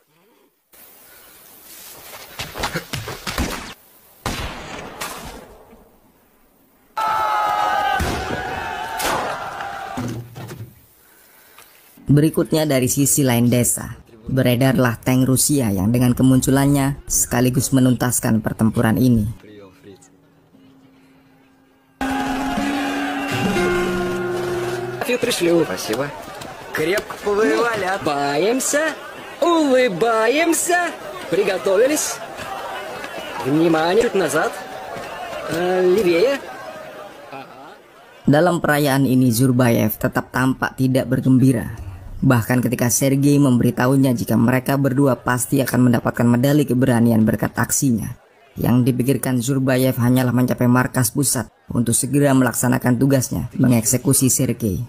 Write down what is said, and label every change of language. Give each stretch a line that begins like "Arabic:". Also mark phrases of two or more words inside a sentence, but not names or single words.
Indonesian: Berikutnya dari sisi lain desa, beredarlah tank Rusia yang dengan kemunculannya sekaligus menuntaskan pertempuran ini.
Russian: Спасибо. Крепко повоевали. Улыбаемся, улыбаемся. Приготовились. Внимание, чуть назад. Левее.
Indonesian: Dalam perayaan ini Zurbaev tetap tampak tidak bergembira. Bahkan ketika Sergei memberitahunya jika mereka berdua pasti akan mendapatkan medali keberanian berkat aksinya. Yang dipikirkan Zurbaev hanyalah mencapai markas pusat untuk segera melaksanakan tugasnya, mengeksekusi Sergei.